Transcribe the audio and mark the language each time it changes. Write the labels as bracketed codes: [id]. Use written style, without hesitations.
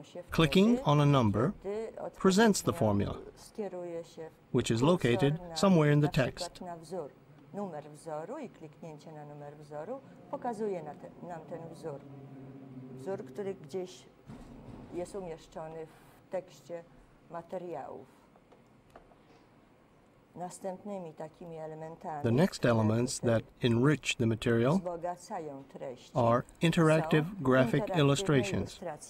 [en] Clicking on a number presents the formula, which is located somewhere in the text. [pl] Numer wzoru i kliknięcie na numer wzoru pokazuje nam ten wzór. Wzór, który gdzieś jest umieszczony w tekście materiałów. Następnymi takimi elementami. [en] The next elements that enrich the material are interactive graphic illustrations.